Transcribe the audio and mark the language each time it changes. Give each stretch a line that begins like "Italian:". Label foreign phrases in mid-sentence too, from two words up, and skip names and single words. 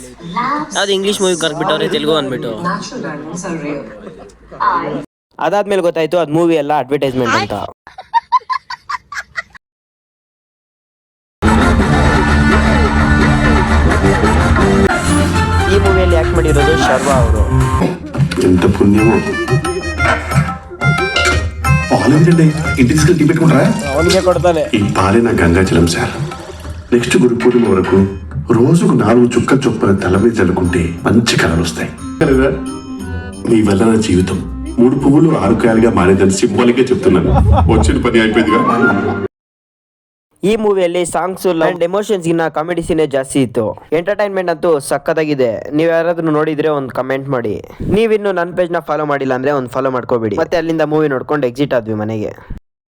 Kannada: ಯಾವ್ದು
English: English movie
Kannada: ಕರ್ಬಿಟ್ಟವ್ರೆ ತೆಲುಗು ಅಂದ್ಬಿಟ್ಟು. ಅದಾದ್ಮೇಲೆ ಗೊತ್ತಾಯ್ತು ಅದು ಮೂವಿ ಎಲ್ಲ ಅಡ್ವರ್ಟೈಸ್ಮೆಂಟ್ ಅಂತ. ಈ ಮೂವಿಯಲ್ಲಿ ಆಕ್ಟ್ ಮಾಡಿರೋದು ಶರ್ವಾ ಅವರು.
Telugu: ఎంత పుణ్యమో ఇంటికి పెట్టుకుంటారా?
Kannada: ಅವನಿಗೆ ಕೊಡ್ತಾನೆ.
Telugu: ఈ పాలే గంగాజలం సార్. నెక్స్ట్ గురు పూర్ణిమ వరకు రోజుకు 4 చుక్కల చొప్పున తల మీద చల్లుకుంటే మంచి కళలు వస్తాయి. మీ వల్ల నా జీవితం 3 పువ్వులు 6 కాయలుగా మారేదని సింబాలిక్ గా చెప్తున్నాను. వచ్చిన పని అయిపోయిందిగా.
Kannada: ಈ ಮೂವಿಯಲ್ಲಿ
English: songs and emotions
Kannada: ಗಿನ್ನ ಕಾಮಿಡಿ ಸೀನೇ ಜಾಸ್ತಿ ಇತ್ತು. ಎಂಟರ್ಟೈನ್ಮೆಂಟ್ ಅಂತೂ ಸಕ್ಕತ್ತಾಗಿದೆ. ನೀವು ಯಾರಾದ್ರೂ ನೋಡಿದ್ರೆ ಒಂದು ಕಮೆಂಟ್ ಮಾಡಿ. ನೀವಿನ್ನು ನನ್ನ ಪೇಜ್ ನ ಫಾಲೋ ಮಾಡಿಲ್ಲ ಅಂದ್ರೆ ಒಂದು ಫಾಲೋ ಮಾಡ್ಕೋಬೇಡಿ. ಮತ್ತೆ ಅಲ್ಲಿಂದ ಮೂವಿ ನೋಡ್ಕೊಂಡು ಎಕ್ಸಿಟ್ ಆದ್ವಿ ಮನೆಗೆ.